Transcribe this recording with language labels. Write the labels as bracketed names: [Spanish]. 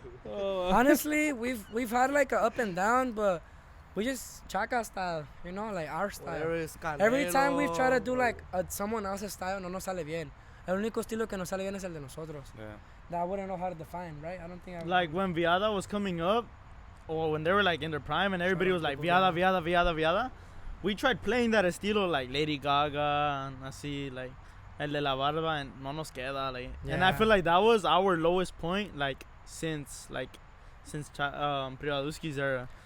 [English] honestly, we've had like a up and down, but we just Chaka style, you know, like our style. Whatever is Every time we've tried to Canelo, do like someone else's style, [Spanish] no nos sale bien. El único estilo que nos sale bien es el de nosotros. [English] Yeah. That I wouldn't know how to define, right? I don't think I Like when Viada was coming up, or when they were like in their prime and everybody was like Viada, Viada, Viada, Viada. We tried playing that estilo like Lady Gaga and [Spanish] así, [English] like [Spanish] el de la barba, [English] and [Spanish] no nos queda, [English] like. And I Yeah. feel like that was our lowest point, like since Privaduski's era.